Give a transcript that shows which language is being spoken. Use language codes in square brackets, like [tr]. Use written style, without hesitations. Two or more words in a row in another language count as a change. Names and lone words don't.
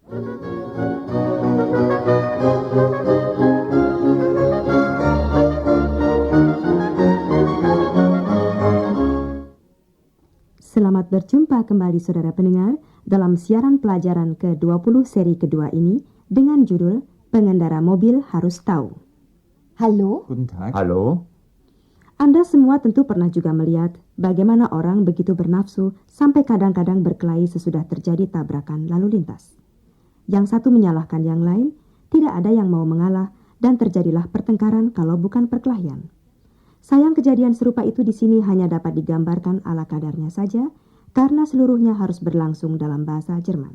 [id] Selamat berjumpa kembali saudara pendengar dalam siaran pelajaran ke-20 seri kedua ini dengan judul Pengendara Mobil Harus Tahu. [de] Hallo? Guten Tag. Hallo? [id] Anda semua tentu pernah juga melihat bagaimana orang begitu bernafsu sampai kadang-kadang berkelahi sesudah terjadi tabrakan lalu lintas. Yang satu menyalahkan yang lain, tidak ada yang mau mengalah dan terjadilah pertengkaran kalau bukan perkelahian. Sayang kejadian serupa itu di sini hanya dapat digambarkan ala kadarnya saja karena seluruhnya harus berlangsung dalam bahasa Jerman.